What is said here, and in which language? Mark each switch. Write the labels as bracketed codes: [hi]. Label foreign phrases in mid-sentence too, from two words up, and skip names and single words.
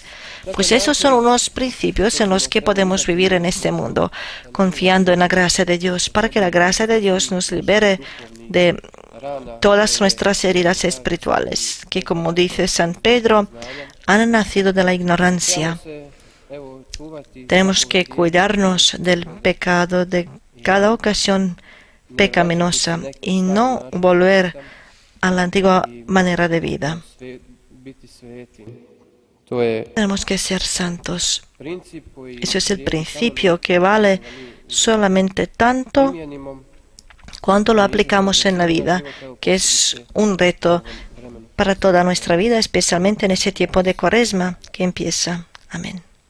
[es] Pues esos son unos principios en los que podemos vivir en este mundo, confiando en la gracia de Dios, para que la gracia de Dios nos libere de [hr] rana [es] todas nuestras heridas espirituales, que, como dice San Pedro, han nacido de la ignorancia. [hr] se evo čuvati [es] Tenemos que cuidarnos del pecado, de cada ocasión pecaminosa, y no volver a la antigua manera de vida. [hr] biti sveti. To je [es] Tenemos que ser santos. [hr] princip koji [es] Eso es el principio que vale solamente tanto [hr] primjenimo [es] cuando lo aplicamos en la vida, que es un reto para toda nuestra vida, especialmente en ese tiempo de Cuaresma que empieza. Amén.